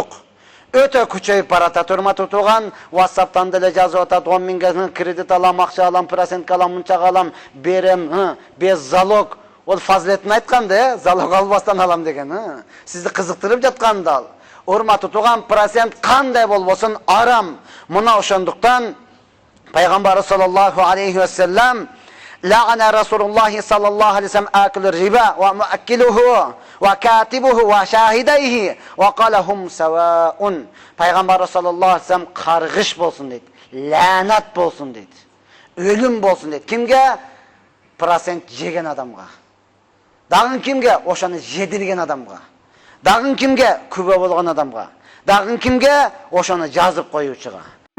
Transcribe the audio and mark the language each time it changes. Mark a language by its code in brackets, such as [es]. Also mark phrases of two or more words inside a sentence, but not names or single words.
[ky] Өтө күчөйүп баратат, урматтуу турган. WhatsApp'тан деле жазып атат, 10 миңге кредит алам, акча алам, процент алам, мынчага алам, берем, [ru] без залог. [ky] Ол фазилетин айткан да, залог албастан алам деген. Сизди кызыктырып жаткан ал. Урматтуу турган, процент кандай болбосун арам. Мына ошондуктан Пайгамбар [ar] صلى الله عليه وسلم لعن رسول الله صلى الله عليه وسلم آكل الربا وموكله وكاتبه وشاهديه وقال هم سواء. [ky] Пайгамбар [ar] صلى الله عليه وسلم [ky] каргыш болсун дейт, лаанат болсун дейт, өлүм болсун дейт. Кимге? Процент жеген адамга. Дагы кимге? Ошону жедирген адамга. Дагы кимге? Күбө болгон адамга. Дагы кимге? Ошону жазып коюучуга.